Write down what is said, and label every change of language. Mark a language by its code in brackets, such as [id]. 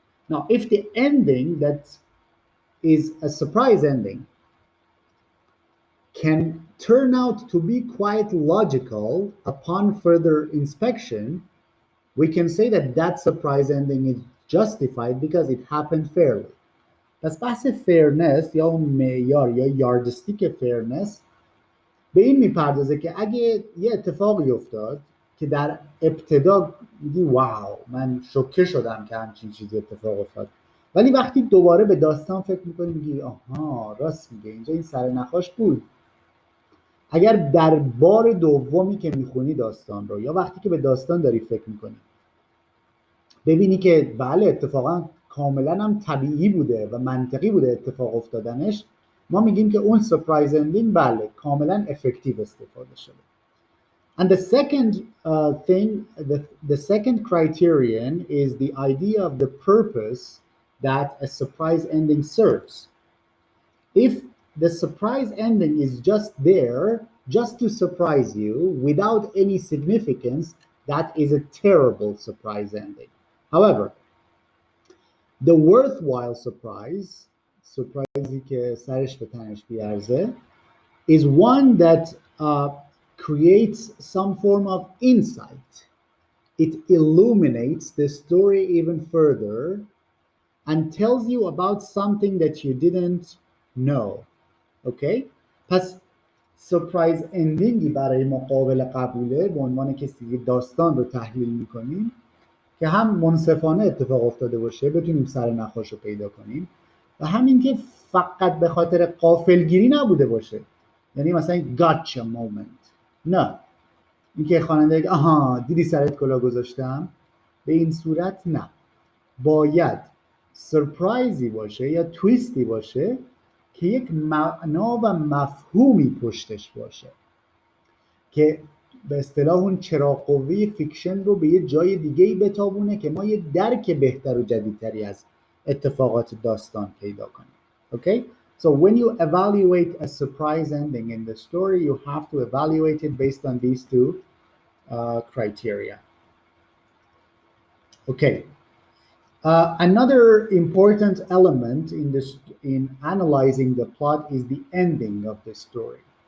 [en] Now, if the ending that is a surprise ending can turn out to be quite logical upon further inspection, we can say that that surprise ending is justified because it happened fairly. [fa] پس بحث fairness یا معیار یا یاردستیک fairness به این میپردازه که اگه یه اتفاقی افتاد که در ابتدا میگی واو من شوکه شدم که همچین چیزی اتفاق افتاد، ولی وقتی دوباره به داستان فکر میکنی میگی آها راست میگه اینجا این سرنخاش بود. اگر در بار دومی که میخونی داستان رو یا وقتی که به داستان داری فکر میکنی ببینی که بله اتفاقا کاملا هم طبیعی بوده و منطقی بوده اتفاق افتادنش، ما میگیم که اون سرپرایز اندینگ بله کاملا افکتیو استفاده شده. [en] And the second the second criterion is the idea of the purpose that a surprise ending serves. If the surprise ending is just there, just to surprise you without any significance, that is a terrible surprise ending. However, the worthwhile surprise, surprising [fa] که سرش به تنش بیارزه, [en] is one that creates some form of insight. It illuminates the story even further and tells you about something that you didn't know. Okay? [fa] پس سرپرایز اندینگی برای ما قابل قبوله به عنوان کسی که داستان رو تحلیل میکنیم که هم منصفانه اتفاق افتاده باشه بتونیم سر نخاش رو پیدا کنیم و همین که فقط به خاطر غافلگیری نبوده باشه، یعنی مثلا gotcha moment. نه، اینکه خواننده بگه آها دیدی سرت کلاه گذاشتم، به این صورت نه. باید سرپرایزی باشه یا تویستی باشه که یک معنا و مفهومی پشتش باشه که به اصطلاح اون چراغ قوه فیکشن رو به یه جای دیگه‌ای بتابونه که ما یه درک بهتر و جدیدتری از اتفاقات داستان پیدا کنیم. [en] Okay? So when you evaluate a surprise ending in the story, you have to evaluate it based on these two criteria. Okay. Another important element in analyzing the plot is the ending of the story.